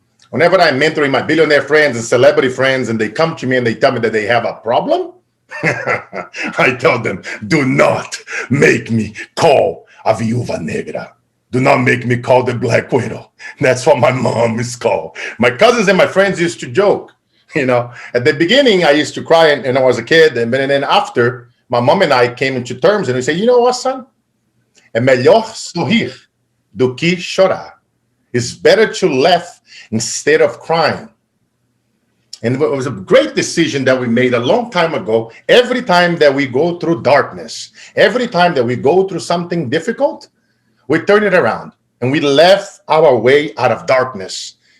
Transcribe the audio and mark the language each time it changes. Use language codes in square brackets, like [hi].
[en] Whenever I'm mentoring my billionaire friends and celebrity friends, and they come to me and they tell me that they have a problem, I tell them, do not make me call a [pt] viúva negra. [en] Do not make me call the Black Widow. That's what my mom is called. My cousins and my friends used to joke. At the beginning, I used to cry and I was a kid. And then after, my mom and I came into terms and we say, you know what, son? [pt] É melhor sorrir do que chorar. [en] It's better to laugh instead of crying. And it was a great decision that we made a long time ago. Every time that we go through darkness, every time that we go through something difficult, we turn it around and we laugh our way out of darkness.